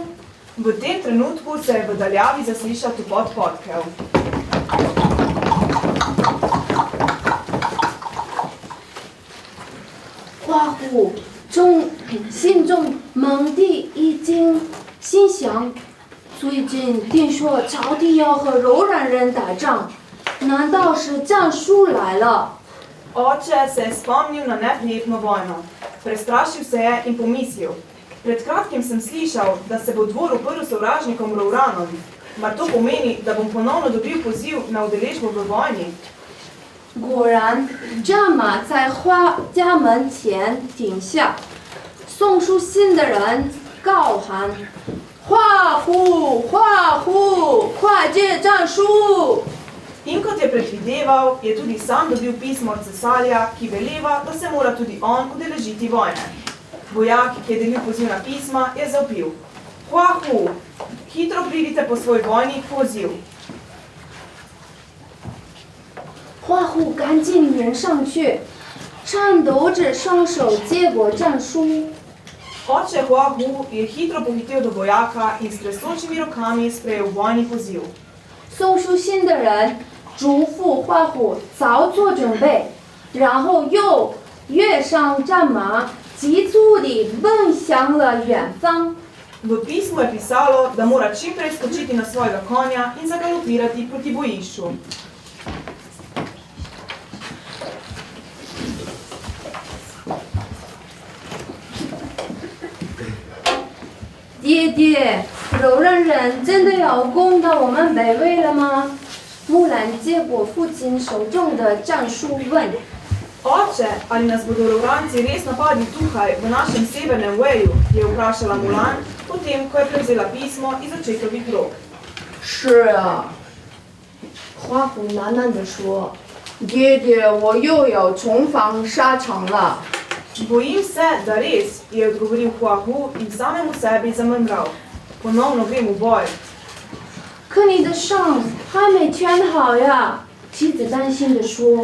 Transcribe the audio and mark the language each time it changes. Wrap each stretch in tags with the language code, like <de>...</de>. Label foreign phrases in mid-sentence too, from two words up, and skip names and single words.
<sl>V tem trenutku se je v daljavi zaslišal topot podkev.</sl> <zh>花虎心中猛地一惊，心想：最近听说朝廷要和柔然人打仗，难道是战书来了？</zh> <sl>Oče se je spomnil na neprijetno vojno. Prestrašil se je in pomislil: Pred kratkim sem slišal, da se bo dvor uprl sovražnikom Rouranom. Mar to pomeni, da bom ponovno dobil poziv na udeležbo v vojni?</sl> <zh>果然，战马在花家门前停下，送书信的人高喊：“花虎，花虎，快接战书！”</zh> <sl>In kot je predvideval, je tudi sam dobil pismo od cesarja, ki veleva, da se mora tudi on udeležiti vojne. Vojak, ki je delil pozivna pisma, je zavpil: Huahu, hitro pridite po svoj vojni poziv.</sl> <zh>花虎赶紧迎上去，颤抖着双手接过战书。</zh> <sl>Oče Huahu je hitro pohitel do vojaka in s tresočimi rokami sprejel vojni poziv.</sl> <zh>送书信的人嘱咐花虎早做准备，然后又跃上战马，急促地奔向了远方。</zh> <sl>V pismu je pisalo, da mora čim prej skočiti na svojega konja in zagalopirati proti bojišču.</sl> <zh>爹爹，柔然人真的要攻到我们北魏了吗？木兰接过父亲手中的战书问。</zh> <sl>Oče, ali nas bodo Rouranci res napadli tukaj, v našem severnem Weju, je vprašala Mulan, potem, ko je prevzela pismo iz očetovih rok.</sl> <zh>是啊，花虎喃喃地说：“爹爹，我又要重返沙场了。”</zh> <sl>Bojim se, da res, je odgovoril Huahu in samemu sebi zamrmral. Ponovno grem v boj.</sl> <zh>可你的伤还没全好呀，妻子担心地说。</zh>